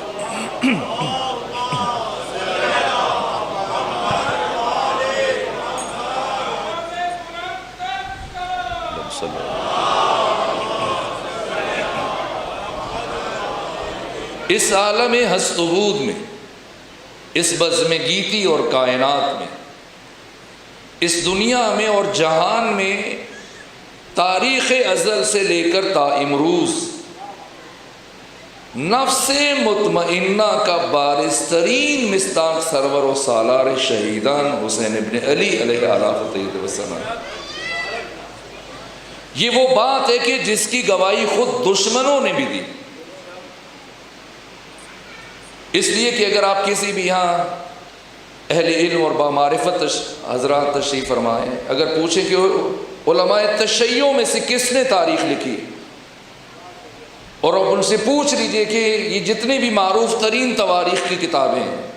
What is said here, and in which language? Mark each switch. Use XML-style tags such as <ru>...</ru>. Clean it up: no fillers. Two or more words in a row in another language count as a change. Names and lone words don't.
<ur>اس عالم ہست و بود میں، اس بزم گیتی اور کائنات میں، اس دنیا میں اور جہان میں، تاریخ ازل سے لے کر تا امروز، نفس مطمئنہ کا بارزترین مصداق سرور و سالار شہیدان حسین ابن علی علیہ السلام. یہ وہ بات ہے کہ جس کی گواہی خود دشمنوں نے بھی دی. اس لیے کہ اگر آپ کسی بھی یہاں اہل علم اور بامعرفت حضرات تشریف فرمائیں، اگر پوچھیں کہ علماء تشیع میں سے کس نے تاریخ لکھی، اور اب ان سے پوچھ لیجئے کہ یہ جتنی بھی معروف ترین تواریخ کی کتابیں ہیں،</ur>